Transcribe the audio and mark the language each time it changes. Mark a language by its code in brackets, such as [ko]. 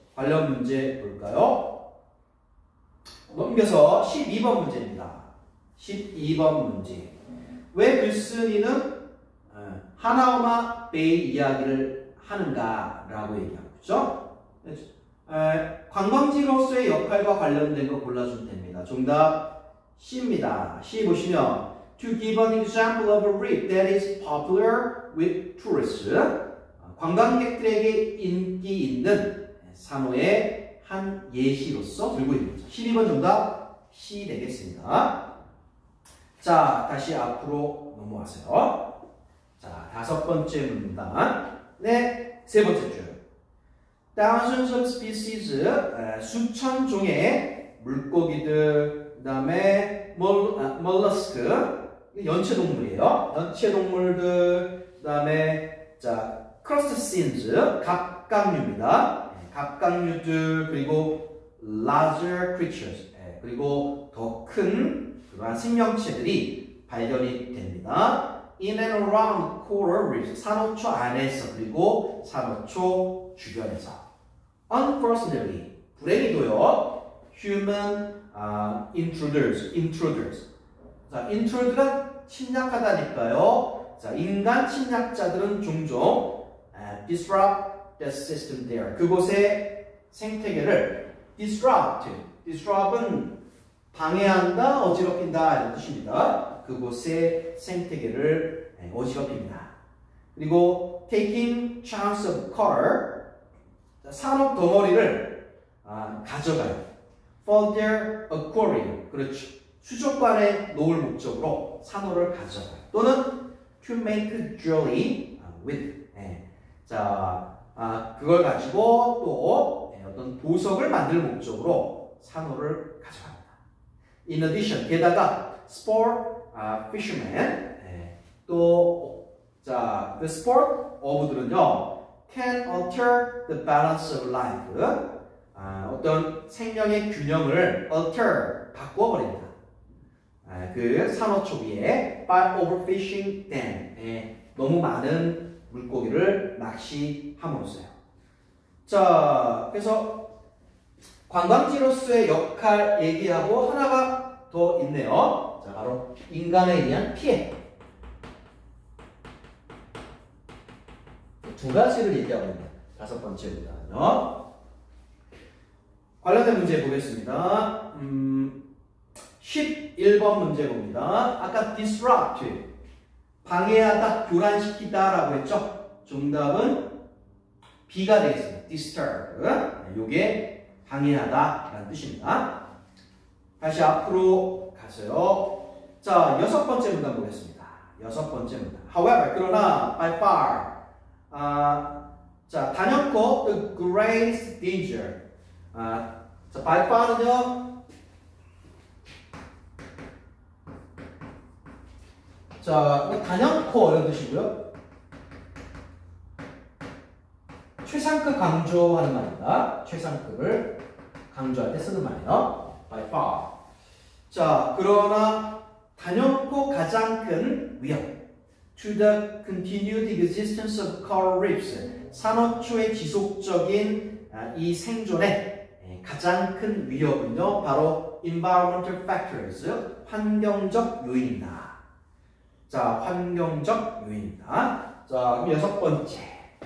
[ko] 관련 문제 볼까요? 넘겨서 12번 문제입니다. 12번 문제. 왜 글쓴이는 하나우마 베이 이야기를 하는가라고 얘기하고 있죠. 관광지로서의 역할과 관련된 거 골라주면 됩니다. 정답 C입니다. C 보시면 [en] To give an example of a reef that is popular with tourists. [ko] 관광객들에게 인기 있는 산호의 한 예시로서 들고 있는 거죠. 12번 정답 C 되겠습니다. 자, 다시 앞으로 넘어와서요. 자, 5번째 문단. 네, 3번째 줄. [en] Thousands of species, [ko] 수천 종의 물고기들, 그 다음에 mollusk, 연체동물이에요. 연체동물들, 그 다음에 자 crustaceans, 갑각류입니다. 갑각류들, 그리고 [en] larger creatures, [ko] 그리고 더 큰 그러한 생명체들이 발견이 됩니다. [en] In and around coral reefs, [ko] 산호초 안에서 그리고 산호초 주변에서. [en] Unfortunately, 불행히도요, human intruders. [ko] 자, intrude가 침략하다니까요. 자, 인간 침략자들은 종종 [en] disrupt the system there. [ko] 그곳의 생태계를 disrupt은 방해한다, 어지럽힌다 이런 뜻입니다. 그곳의 생태계를 어지럽힙니다. 그리고 [en] taking chunks of coral, [ko] 산업 덩어리를 가져가요. [en] For their aquarium, [ko] 그렇죠. 수족관에 놓을 목적으로 산호를 가져가요. 또는 [en] to make jewelry with, [ko] 자, 그걸 가지고 또 어떤 보석을 만들 목적으로 산호를 가져갑니다. [en] In addition, 게다가 sport fishermen, 또 자, the sport of들은요 can alter the balance of life, [ko] 어떤 생명의 균형을 [en] alter, 바꿔버립니다. [ko] 그 산호초 위에 [en] by overfishing them, [ko] 너무 많은 물고기를 낚시함으로써요. 자, 그래서 관광지로서의 역할 얘기하고 하나가 더 있네요. 자, 바로 인간에 의한 피해. 두 가지를 얘기하고 있네요. 5번째보다는요. 관련된 문제 보겠습니다. 11번 문제 봅니다. 아까 disrupt, 방해하다, 교란시키다 라고 했죠? 정답은 B가 되겠습니다. disturb, 요게 방해하다 라는 뜻입니다. 다시 앞으로 가서요. 자, 6번째 문단 보겠습니다. 6번째 문단. [en] However, 그러나 by far, 자, 단연코 the greatest danger. [ko] 자, by far는요. 자, 단연코 이런 뜻이고요. 최상급 강조하는 말입니다. 최상급을 강조할 때 쓰는 말이에요. [en] By far. [ko] 자, 그러나 단연코 가장 큰 위험. [en] To the continued existence of coral reefs. [ko] 산호초의 지속적인 이 생존에 가장 큰 위협은요, 바로 [en] environmental factors, [ko] 환경적 요인입니다. 자, 환경적 요인입니다. 자, 그럼 여섯 번째.